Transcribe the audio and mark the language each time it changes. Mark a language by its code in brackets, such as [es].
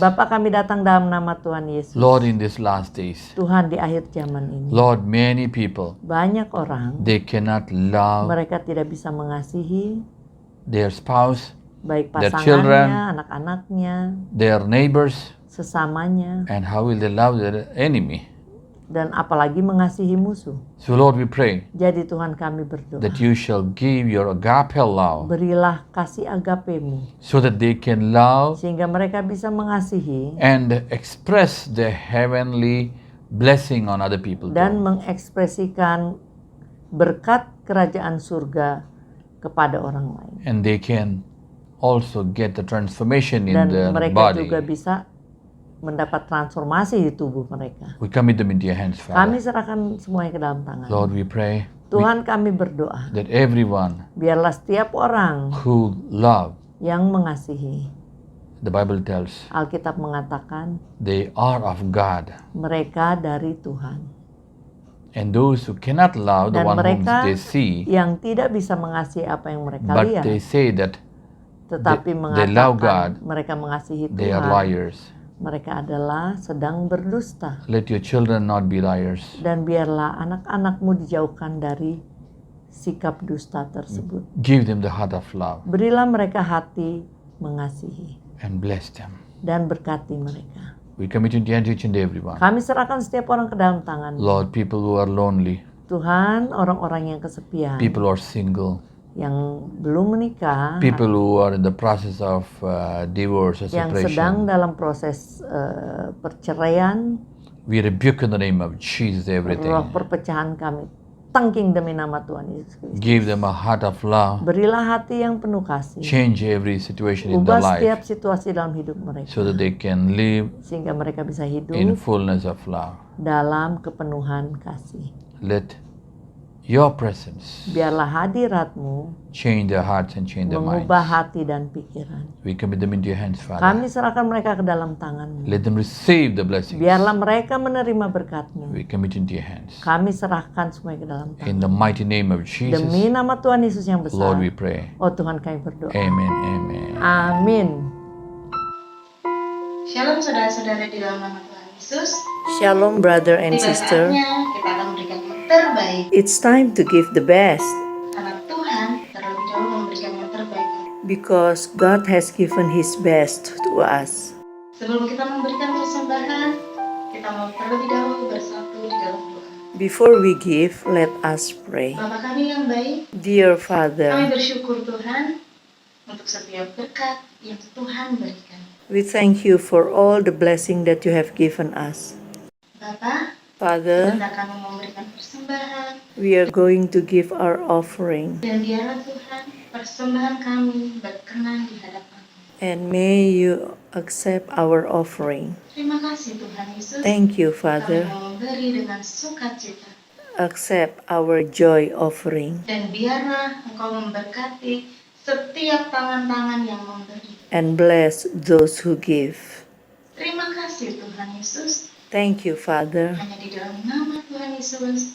[id] Bapa, kami datang dalam nama Tuhan Yesus. [en] Lord, in these last days, [id] Tuhan, di akhir zaman ini, [en] Lord, many people, [id] banyak orang [en] they cannot love [id] mereka tidak bisa mengasihi [en] their spouse, [id] baik [en] Their children. [id] pasangannya, anak-anaknya, [en] their neighbors, [id] sesamanya, [en] and how will they love their enemy? [id] dan apalagi mengasihi musuh. [en] So, Lord, we pray [id] Jadi Tuhan, kami berdoa, [en] that you shall give your agape love [id] berilah kasih agapemu [en] so that they can love [id] sehingga mereka bisa mengasihi [en] and express the heavenly blessing on other people. [id] dan [en] too. [id] mengekspresikan berkat kerajaan surga kepada orang lain. [en] And they can also get the transformation in [id] Dan mereka [en] body. [id] juga bisa mendapat transformasi di tubuh mereka. [en] We commit them into your hands, [id] Kami serahkan semuanya ke dalam tangan. [en] Lord, we pray [id] Tuhan, kami berdoa, [en] that everyone [id] biarlah setiap orang [en] who love, [id] yang mengasihi, [en] the Bible tells, [id] Alkitab mengatakan, [en] they are of God. [id] mereka dari Tuhan. [en] And those who cannot love, the [id] Dan [en] one whom [id] mereka [en] they see, [id] yang tidak bisa mengasihi apa yang mereka [en] but [id] lihat, [en] they say that [id] tetapi [en] they love [id] mengatakan [en] God, [id] mereka mengasihi [en] they are [id] Tuhan, [en] liars. [id] mereka adalah sedang berdusta. [en] Let your children not be liars. [id] Dan biarlah anak-anakmu dijauhkan dari sikap dusta tersebut. [en] Give them the heart of love [id] Berilah mereka hati mengasihi [en] and bless them. [id] dan berkati mereka. [en] We commit into your hands each and everyone. [id] Kami serahkan setiap orang ke dalam tangan. [en] Lord, people who are lonely, [id] Tuhan, orang-orang yang kesepian, [en] people who are single, [id] yang belum menikah, [en] people who are in the process of divorce or [id] yang sedang [en] separation, [id] dalam proses perceraian, [en] we rebuke in the name of Jesus everything. [id] roh perpecahan kami tangking demi nama Tuhan Yesus Kristus. [en] Give them a heart of love. [id] Berilah hati yang penuh kasih. [en] Change every situation in their [id] Ubah setiap [en] life [id] situasi dalam hidup mereka, [en] so that they can live [id] sehingga mereka bisa hidup [en] in fullness of love. [id] dalam kepenuhan kasih. [en] Let Your presence [id] Biarlah hadiratmu [en] change their hearts and change their minds. [id] mengubah hati dan pikiran. [en] We commit them into your hands, Father. [id] Kami serahkan mereka ke dalam tangan-Mu. [en] Let them receive the blessings. [id] Biarlah mereka menerima berkat-Mu. [en] We commit into your hands. [id] Kami serahkan semuanya ke dalam tangan. [en] In the mighty name of Jesus, [id] Demi nama Tuhan Yesus yang besar. [en] Lord, we pray. [id] Oh Tuhan, kami berdoa. [en] Amen, amen. [id] Amin. Shalom saudara-saudara di dalam nama Tuhan Yesus. [en] Shalom brother and [id] Tiba [en] sister. [id] saatnya kita akan memberikan yang terbaik. [en] It's time to give the best [id] Karena Tuhan terlebih dahulu memberikan yang terbaik. [en] because God has given His best to us. [id] Sebelum kita memberikan persembahan, kita mau terlebih dahulu bersatu di dalam doa. [en] Before we give, let us pray. [id] Bapa kami yang baik, [en] Dear [id] kami [en] Father, [id] bersyukur Tuhan untuk setiap berkat yang Tuhan berikan. [en] we thank you for all the blessing that you have given us. [id] Bapa, [en] Father, [id] hendak kami memberikan persembahan, [en] we are going to give our offering, [id] dan biarlah Tuhan persembahan kami berkenan di hadapan. [en] and may you accept our offering. [id] Terima kasih Tuhan Yesus. [en] Thank you, [id] Kami [en] Father. [id] mau memberi dengan sukacita. [en] Accept our joy offering, [id] Dan biarlah Engkau memberkati setiap tangan-tangan yang memberi. [en] and bless those who give. [id] Terima kasih Tuhan Yesus. [en] Thank you, Father. [id] Hanya di dalam nama Tuhan Yesus,